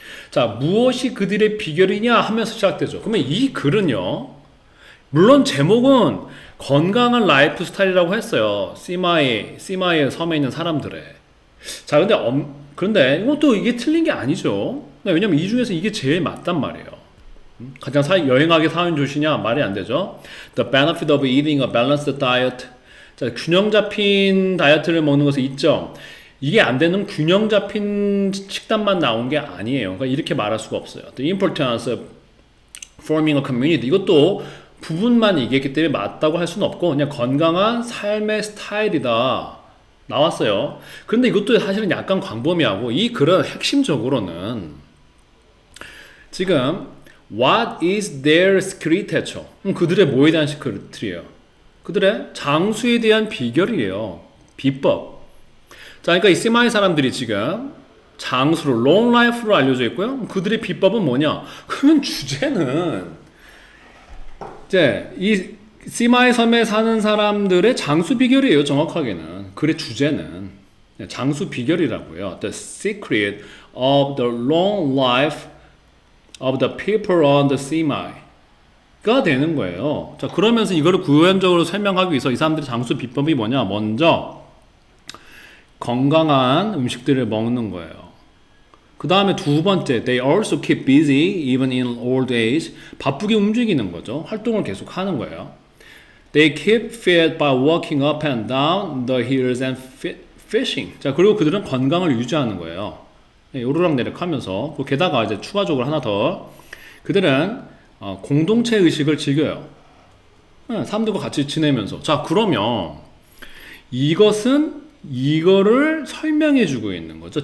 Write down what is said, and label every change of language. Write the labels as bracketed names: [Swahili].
[Korean] 자, 무엇이 그들의 비결이냐 하면서 시작되죠. 그러면 이 글은요, 물론 제목은 건강한 라이프 스타일이라고 했어요. 시마의 섬에 있는 사람들의. 자, 그런데 이것도 이게 틀린 게 아니죠. 왜냐면 이 중에서 이게 제일 맞단 말이에요. 가장 여행하기 사연 좋으시냐? 말이 안 되죠. [English] The benefit of eating a balanced diet. [Korean] 자, 균형 잡힌 다이어트를 먹는 것의 이점. 이게 안 되는 균형 잡힌 식단만 나온 게 아니에요. 그러니까 이렇게 말할 수가 없어요. [English] The importance of forming a community. [Korean] 이것도 부분만 얘기했기 때문에 맞다고 할 수는 없고, 그냥 건강한 삶의 스타일이다. 나왔어요. 그런데 이것도 사실은 약간 광범위하고, 이 글은 핵심적으로는 지금 [English] What is their secret [Korean] 이죠? 그들의 뭐에 대한 시크릿이에요? 그들의 장수에 대한 비결이에요. 비법. 자, 그러니까 이 시마이 사람들이 지금 장수로 롱 라이프로 알려져 있고요. 그들의 비법은 뭐냐? 그러면 주제는 이제 이 시마이 섬에 사는 사람들의 장수 비결이에요. 정확하게는 글의 주제는 장수 비결이라고요. [English] The secret of the long life of the people on the Sinai가 [Korean] 되는 거예요. 자, 그러면서 이거를 구현적으로 설명하기 위해서 이 사람들의 장수 비법이 뭐냐? 먼저 건강한 음식들을 먹는 거예요. 그 다음에 두 번째, [English] they also keep busy even in old age. [Korean] 바쁘게 움직이는 거죠. 활동을 계속 하는 거예요. [English] They keep fit by walking up and down the hills and fishing. [Korean] 자, 그리고 그들은 건강을 유지하는 거예요. 오르락내리락 하면서, 게다가 이제 추가적으로 하나 더, 그들은 공동체 의식을 즐겨요. 사람들과 같이 지내면서. 자, 그러면 이거를 설명해 주고 있는 거죠.